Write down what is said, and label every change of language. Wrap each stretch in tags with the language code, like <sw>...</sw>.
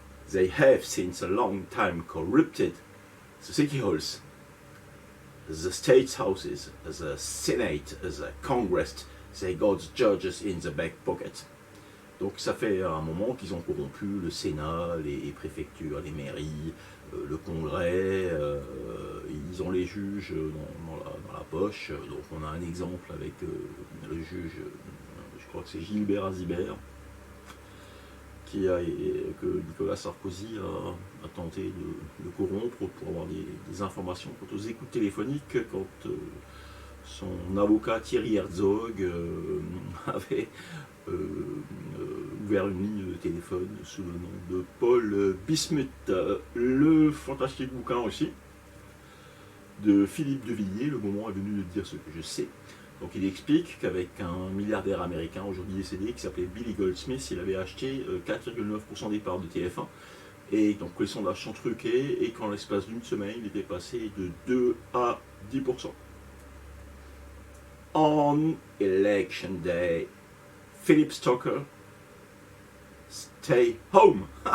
<en>They have since a long time corrupted the city halls, the state houses, the senate, the congress. They got judges in the back pocket.</en> <fr>Donc ça fait un moment qu'ils ont corrompu le Sénat, les préfectures, les mairies, le Congrès, ils ont les juges dans la poche. Donc on a un exemple avec le juge, je crois que c'est Gilbert Azibert, que Nicolas Sarkozy a tenté de corrompre pour avoir des informations quant aux écoutes téléphoniques, quand son avocat Thierry Herzog avait ouvert une ligne de téléphone sous le nom de Paul Bismuth. Le fantastique bouquin aussi de Philippe de Villiers, le moment est venu de dire ce que je sais. Donc il explique qu'avec un milliardaire américain aujourd'hui décédé qui s'appelait Billy Goldsmith, il avait acheté 4,9% des parts de TF1, et donc les sondages sont truqués, et qu'en l'espace d'une semaine il était passé de 2 à 10%.</fr> <en>On Election Day, Philip Stocker, stay home.</en>